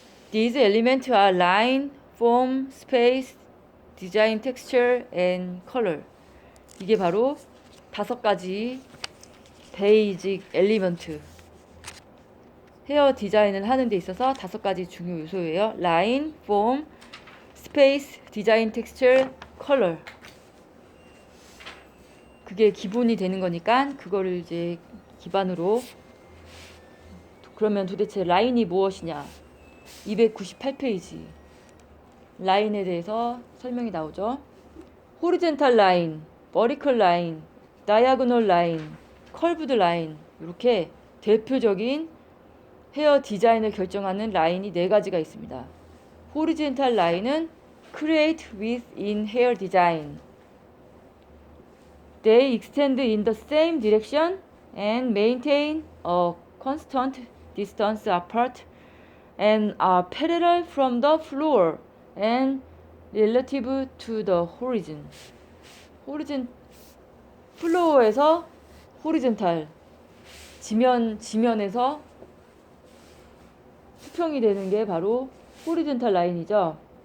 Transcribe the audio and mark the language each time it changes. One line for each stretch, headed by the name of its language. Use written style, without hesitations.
English: These elements are line, form, space, design texture, and color.
Korean: 이게 바로 5가지 베이직 엘리먼트, 헤어 디자인을 하는 데 있어서 5가지 중요 요소예요. 라인, 폼, 스페이스, 디자인 텍스처, 컬러. 그게 기본이 되는 거니까 그거를 이제 기반으로, 그러면 도대체 라인이 무엇이냐. 298페이지 라인에 대해서 설명이 나오죠. 호리젠탈 라인, 버티컬 라인, 다이아고널 라인, 커브드 라인, 이렇게 대표적인 헤어 디자인을 결정하는 라인이 4가지가 있습니다. 호리젠탈 라인은
English: create width in hair design. They extend in the same direction and maintain a constant distance apart and are parallel from the floor and relative to the horizon.
Korean: 플로어에서 호리젠탈, 지면에서 수평이 되는 게 바로 호리젠탈 라인이죠.